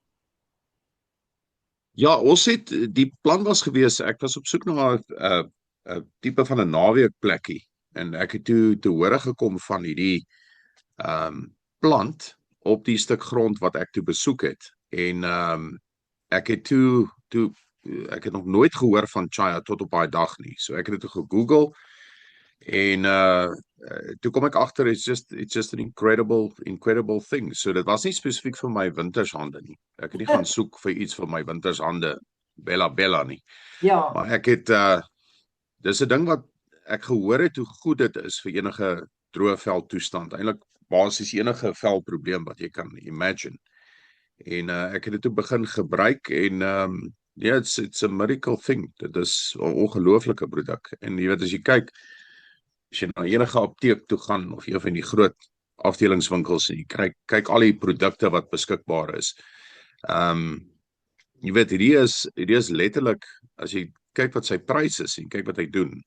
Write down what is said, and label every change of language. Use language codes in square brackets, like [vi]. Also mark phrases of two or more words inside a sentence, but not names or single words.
[af] Ja, die plan was gewees, ek was op soek na 'n tipe van 'n naweek plekkie en ek het te hore gekom van hierdie plant op die stuk grond wat ek toe besoek het en ek het ek het nog nooit gehoor van Chaya tot op daai dag nie. So ek het dit gegoogel en toe kom ek agter [en] it's just an incredible thing. [af] So dit was nie spesifiek vir my wintershande nie. Ek het nie gaan soek vir iets vir my wintershande Bella nie. Ja. Maar ek het dis 'n ding wat ek gehoor het hoe goed dit is vir enige droë veldtoestand. Eintlik basies enige veldprobleem wat jy kan imagine. En ek het dit toe begin gebruik en ja, [en] it's a miracle thing. [af] Dit is 'n ongelooflike produk. En jy weet as jy kyk, as jy na enige apteek toe gaan of een van die groot afdelingswinkels en jy kyk al die produkte wat beskikbaar is. Jy weet hierdie is letterlik as jy kyk wat sy prys is en kyk wat hy doen.